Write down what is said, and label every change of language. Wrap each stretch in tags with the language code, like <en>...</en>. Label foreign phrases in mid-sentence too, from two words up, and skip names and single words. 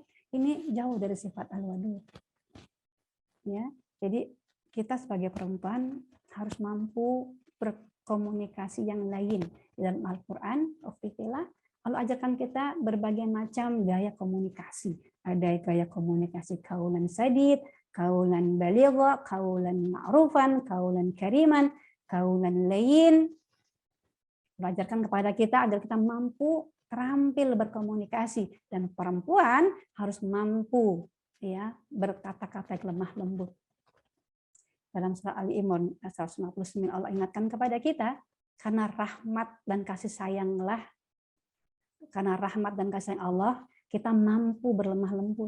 <id>Ini jauh dari sifat al-wadud. Ya, jadi kita sebagai perempuan harus mampu berkomunikasi yang lain. Dalam Al-Quran, Allah ajarkan kita berbagai macam gaya komunikasi. Ada gaya komunikasi</id> <ar>قولا سديدا، قولا بليغا، قولا معروفا، قولا كريما,</ar> <id>kaulan lain. Belajarkan kepada kita agar kita mampu terampil berkomunikasi, dan perempuan harus mampu ya berkata-kata lemah lembut. Dalam surah Ali Imran 159 Allah ingatkan kepada kita, karena rahmat dan kasih sayanglah, karena rahmat dan kasih sayang Allah kita mampu berlemah lembut.</id>